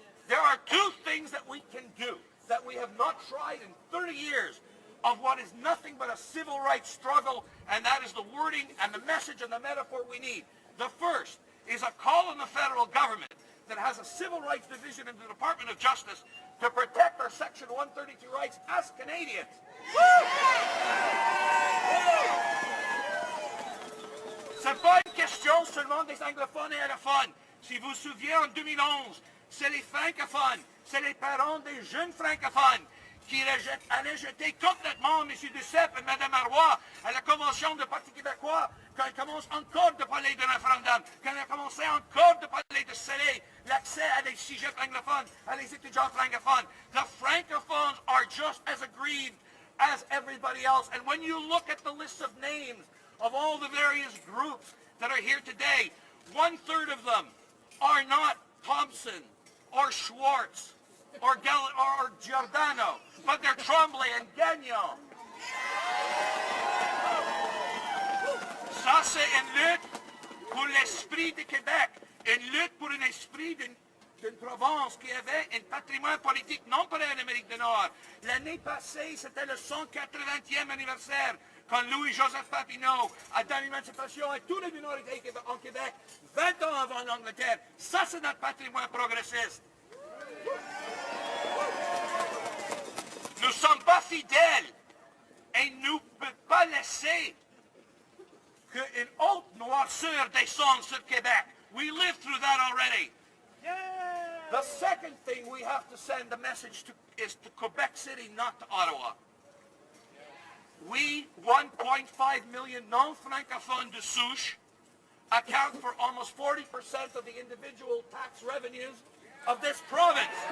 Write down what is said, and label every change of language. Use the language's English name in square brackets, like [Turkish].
[English] There are two things that we can do that we have not tried in 30 years of what is nothing but a civil rights struggle, and that is the wording and the message and the metaphor we need. The first is a call on the federal government that has a civil rights division in the Department of Justice to protect our Section 132 rights as Canadians. [French] C'est pas une question seulement des anglophones et allophones. Si vous vous souvenez, en 2011, c'est les francophones, c'est les parents des jeunes francophones qui allaient jeter complètement M. Duceppe et Mme Arroy à la Convention du Parti québécois quand elle commence encore de parler de référendum, quand elle a commencé encore de parler de sceller l'accès à des sujets francophones, à les étudiants francophones. [English] The francophones are just as aggrieved as everybody else. And when you look at the list of names of all the various groups that are here today, 1/3 of them are not Thompson or Schwartz or Giordano, but they're Tremblay and Gagnon. [French] Ça, c'est une lutte pour l'esprit de Québec, une lutte pour un esprit d'une province qui avait un patrimoine politique non pareil en Amérique du Nord. L'année passée, c'était le 180e anniversaire quand Louis-Joseph Papineau a donné l'émancipation à tous les minorités en Québec, 20 ans avant l'Angleterre. Ça, c'est notre patrimoine progressiste. Nous ne sommes pas fidèles et nous ne pouvons pas laisser qu'une haute noirceur descende sur Québec. [English] We lived through that already. The second thing we have to send the message to is to Quebec City, not to Ottawa. We, 1.5 million non-francophones [French] de souche, [English] account for almost 40% of the individual tax revenues of this province.